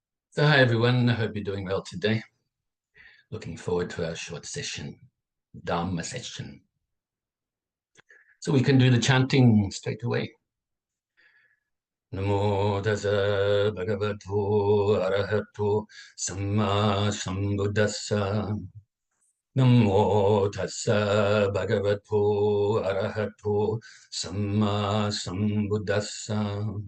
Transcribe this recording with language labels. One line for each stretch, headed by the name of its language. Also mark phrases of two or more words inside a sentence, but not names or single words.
English: So hi everyone, I hope you're doing well today. Looking forward to our short session, Dharma session. So we can do the chanting straight away.
Pali: Namo Tassa Bhagavato Arahato Samma Sambuddhassa. Namo Tassa Bhagavato Arahato Samma Sambuddhassa.